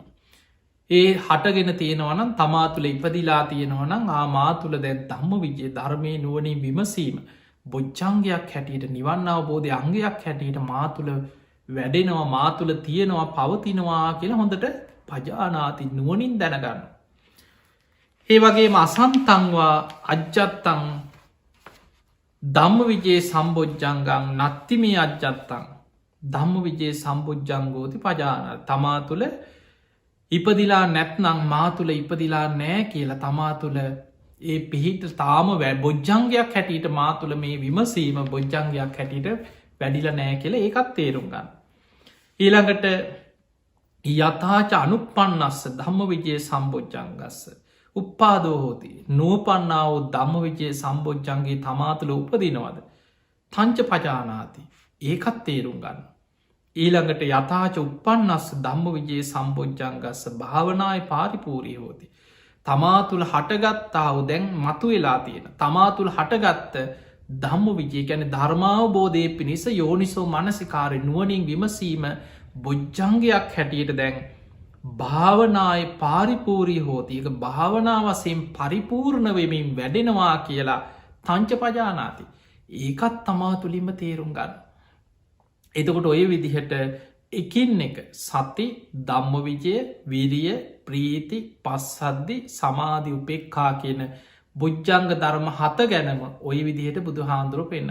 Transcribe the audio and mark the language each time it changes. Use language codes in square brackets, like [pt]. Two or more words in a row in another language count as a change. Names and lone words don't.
[si] ඒ හටගෙන තියෙනවනම් තමා තුළ ඉපදිලා තියෙනවනම් ආමා තුළ දැන් [pi] ධම්ම විජයේ [si] ධර්මය නුවනින් විමසීම බොජ්ජංගයක් හැටියට නිවන්න අවබෝධය අංගයක් හැටියට මා තුළ වැඩෙනවා මා තුළ තියෙනවා පවතිනවා කියලා හොඳට පජානාති නුවනින් දැනගන්න. ඒ වගේ [pi] අසන්තංවා අජ්ජත්තං ධම්ම විජයේ සම්බෝජ්ජංගං නත්තිමේ අජ්ජත්තං ධම්ම විජයේ සම්බෝජ්ජංගෝති පජාන [si] තමා තුළ ඉපදිලා නැත්නං මා තුළ ඉපදිලා නෑ කියලා තමා තුළ ඒ පිහිට තාම බොජ්ජංගයක් හැටියට මා තුළ මේ විමසීම බොජ්ජංගයක් හැටියට වැඩිල නෑ කියල ඒකත් තේරුම් ගන්න. [pi] ඊළඟට යථාච අනුපන්නස්ස ධම්ම විජයේ සම්බෝජ්ජංගස්ස උප්පාදෝ හෝති නූපන්නාව ධම්ම විජයේ සම්බෝජ්ජන්ගේ [si] තමා තුළ උපදිනවද. [pi] තංච පජානාති [si] ඒකත් තේරුම් ගන්න. [pi] ඊළඟට යථාච උපන්නස්ස ධම්ම විජයේ සම්බෝජ්ජංගස්ස භාවනාය පාරිපූරී හෝති. [si] තමා තුළ හටගත්තාව දැන් මතු වෙලා තියෙන. තමා තුළ හටගත්ත ධම්ම විජය ගැන ධර්මාවබෝධය පිණිස යෝනිසෝ මනසිකාරය නුවනින් විමසීම බොජ්ජංගයක් හැටියට දැන් [pi] භාවනාය පාරිපූරී හෝති [si] එක භාවනා වසයෙන් පරිපූර්ණ වෙමින් වැඩෙනවා කියලා [pi] තංච පජානාති. [si] ඒකත් තමා තුළින්ම තේරුම් ගන්න. එතකොට ඔය විදිහට එකින් එක සති ධම්ම විජය විරිය ප්‍රීති පස්සද්ධි සමාධි උපෙක්කා කියන බුද්ධංග ධර්ම හත ගැනම ඔය විදිහට බුදු හාන්දුරුව පෙන්න.